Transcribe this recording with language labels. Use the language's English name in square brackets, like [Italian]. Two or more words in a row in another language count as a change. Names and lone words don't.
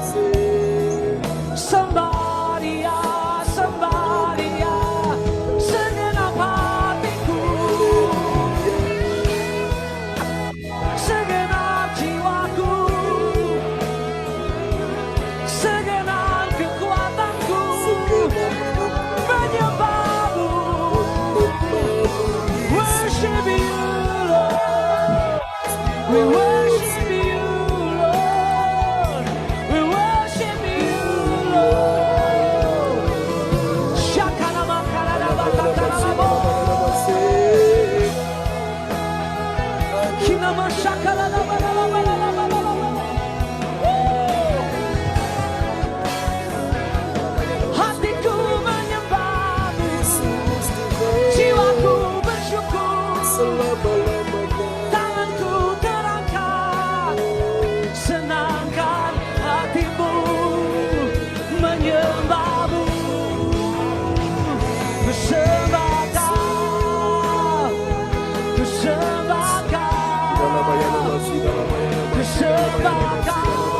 [Indonesian] Sembah Dia, sembah Dia, segenap hatiku, segenap jiwaku, segenap kekuatanku. Menyembah-Mu, [English] worship You Lord, we worship You Lord, we worship You Lord. Shakana makana bakana labo, kinama shakana labo labo labo labo. [Indonesian] Hatiku menyembah-Mu, jiwaku bersyukur, tanganku terangkat, senangkan hati-Mu, menyembah-Mu, bersembah Kau, bersembah Kau, bersembah Kau,